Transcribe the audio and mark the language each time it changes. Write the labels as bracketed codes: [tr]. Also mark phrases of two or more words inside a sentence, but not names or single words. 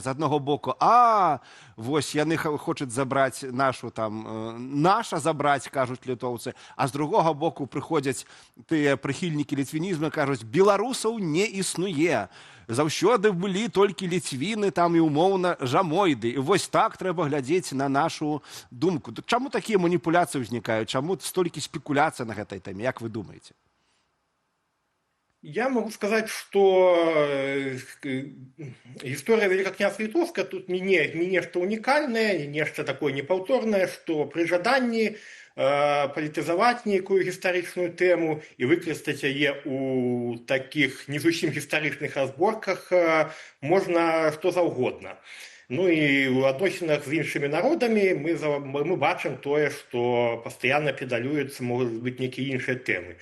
[be] З аднаго боку, вось яны хочуць забраць наша забраць, кажуць літоўцы, а з другога боку прыходзяць тыя прыхільнікі літвінізму, кажуць, беларусаў не існуе. Заўсёды былі толькі ліцвіны там і умоўна жамойды. І вось так трэба глядзець на нашу думку. Чаму такія маніпуляцыі ўзнікаюць? Чаму столькі спекуляцый на гэтай тэме? Як вы думаеце? [ru] Я могу сказать, что история Великого княства Литовска тут не нечто уникальное, не нечто такое [be] непаўторнае, [ru] что при [be] жаданні палітызаваць нейкую гістарычную тэму і выкарыстаць яе ў такіх не зусім гістарычных разборках можна што заўгодна. І ў адносінах з іншымі народамі мы бачым тое, што пастаянна педалююцца, могуць быць нейкія іншыя тэмы.